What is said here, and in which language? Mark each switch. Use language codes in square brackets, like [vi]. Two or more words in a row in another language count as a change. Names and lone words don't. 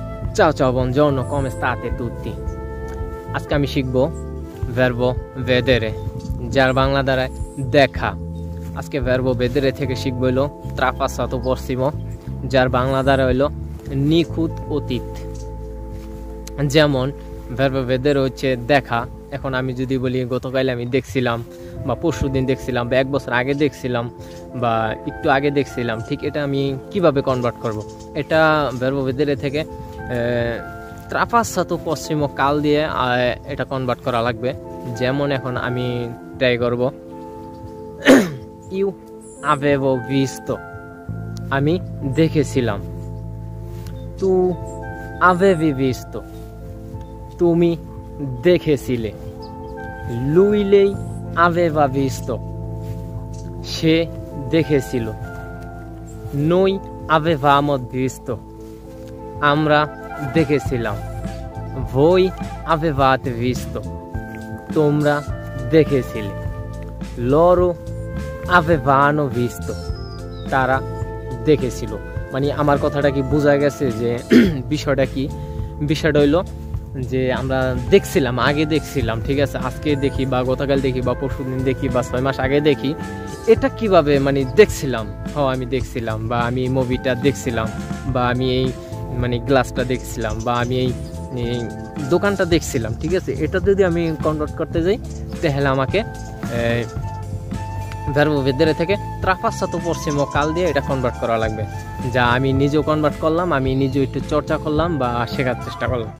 [it] Ciao ciao, buongiorno, come state tutti? [bn] আজকে আমি শিখব [it] verbo vedere, [bn] যার বাংলা দাঁড়ায় দেখা। আজকে [it] verbo vedere [bn] থেকে শিখব হলো [it] trapassato prossimo, [bn] যার বাংলা দাঁড়ায় হলো নিখুঁত অতীত। যেমন [it] verbo vedere [bn] হচ্ছে দেখা। এখন আমি যদি বলি গতকাল আমি দেখছিলাম, বা পরশুদিন দেখছিলাম, বা এক বছর আগে দেখছিলাম, বা একটু আগে দেখছিলাম, ঠিক এটা আমি কিভাবে কনভার্ট করব? এটা [it] verbo vedere [bn] থেকে [it] trapassato prossimo [bn] কাল দিয়ে এটা কনভার্ট করা লাগবে। যেমন এখন আমি ট্রাই করব, [it] io avevo visto, [bn] আমি দেখেছিলাম। [it] tu avevi visto, [bn] তুমি দেখেছিলে। [it] lui lei aveva visto, [bn] সে দেখেছিল। [it] noi avevamo visto, [bn] আমরা দেখেছিলাম। [it] voi avevate visto, [bn] তোমরা দেখেছিলে। [it] loro avevano visto, [bn] তারা দেখেছিল। মানে আমার কথাটা কি বোঝা গেছে যে বিষয়টা কি? বিষয়টা হইলো যে আমরা দেখছিলাম, আগে দেখছিলাম, ঠিক আছে, আজকে দেখি বা গতকাল দেখি বা পরশুদিন দেখি বা 6 মাস আগে দেখি, এটা কিভাবে মানে দেখছিলাম। আমি দেখছিলাম, বা আমি মুভিটা দেখছিলাম, বা আমি এই মানে গ্লাসটা দেখছিলাম, বা আমি এই দোকানটা দেখছিলাম, ঠিক আছে। এটা যদি আমি কনভার্ট করতে যাই তাহলে আমাকে [it] verbo vedere [bn] থেকে [it] trapassato prossimo [bn] কাল দিয়ে এটা কনভার্ট করা লাগবে, যা আমি নিজেও কনভার্ট করলাম, আমি নিজেও একটু চর্চা করলাম বা শেখার চেষ্টা করলাম।